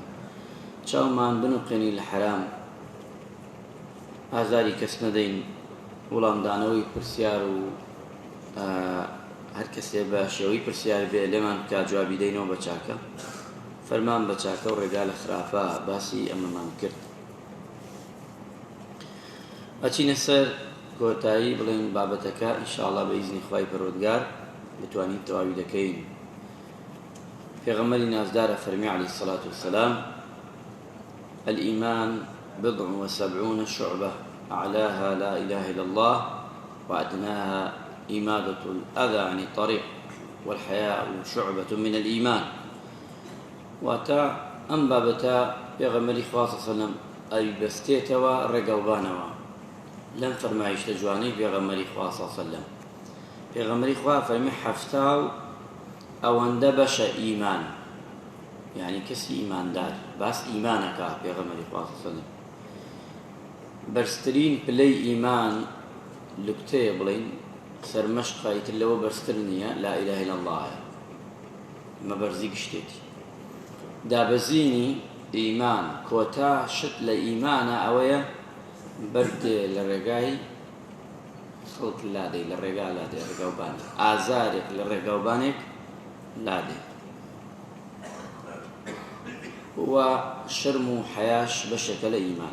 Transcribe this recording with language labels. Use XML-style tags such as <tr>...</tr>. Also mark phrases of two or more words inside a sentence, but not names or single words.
<ckb>چاومان بنوقێنی لە حرام، ئازاری کەس نەدەین، وڵامدانەوەی پرسیار و هەر کەسێ بە شێوەی پرسیار بێ لێمان بکات جوابی دەینەوە بە چاکە، فەرمان بە چاکە و ڕێگا لە خراپە باسی ئەمەمان کرد. ئەچینە سەر کۆتایی بڵێن بابەتەکە ئینشاءالله بە ئیزنی خوای پەروەردگار بتوانین تەواوی دەکەین. پێغەمبەری نازدارە فەرمی</ckb> <ar>عەلەیهی الصەلاة والسلام: الإيمان بضع وسبعون شعبة أعلاها لا إله إلا الله وأدناها إمادة الأذى عن الطريق والحياء شعبة من الإيمان.</ar> <ckb>واتا ئەم بابەتە پێغەمبەری خوا</ckb> <ar>صلی الله عليه وسلم</ar> <ckb>ئەیبەستێتەوە ڕێگاوبانەوە لەم فەرمایشتە جوانەی پێغەمبەری خوا</ckb> <ar>صلی الله عليه وسلم.</ar> <ckb>پێغەمبەری خوا فەرمی 70 ئەوەندە بەشە ئیمان، یعنی کەسی ئیماندار باس ئیمانەکە. پێغەمبەری خوا</ckb> <ar>صلی الله عليه وسلم</ar> <ckb>بەرزترین پلەی ئیمان لوکتەیە بڵین سەرمەشقە، تر لەوە بەرزتر نییە،</ckb> <ar>لا إله إلا الله</ar> <ckb>ئەمە بەرزی گشتێتی. دابەزینی ئیمان کۆتا شت لە ئیمانە ئەوەیە بەردێ لە ڕێگای خەڵک لادەی، لە ڕێگا لادێ ڕێگاوبانێک، ئازارێک لە ڕێگاوبانێک لادێ، و شەرم و حەیاش بەشێکە لە ئیمان.</ckb>